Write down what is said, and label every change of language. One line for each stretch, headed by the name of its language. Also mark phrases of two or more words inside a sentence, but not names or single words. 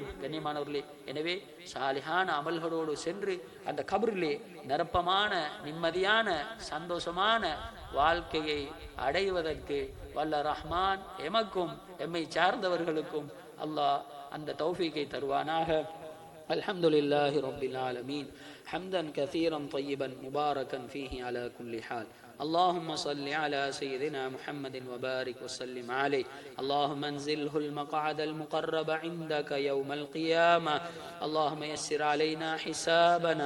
Tamil: கண்ணியமானவர்களே, எனவே சாலிஹான அமல்களோடு சென்று அந்த கபரிலே நிரப்பமான, நிம்மதியான, சந்தோஷமான வாழ்க்கையை அடைவதற்கு வல்ல ரஹ்மான் எமக்கும் எம்மை சார்ந்தவர்களுக்கும் அல்லாஹ் அந்த தௌஃபீகை தருவானாக.
Arabic: الحمد لله رب العالمين. حمدا كثيرا طيبا مباركا فيه على كل حال. اللهم صل على سيدنا محمد وبارك وسلم عليه. اللهم انزله المقعد المقرب عندك يوم القيامة. اللهم يسر علينا حسابنا.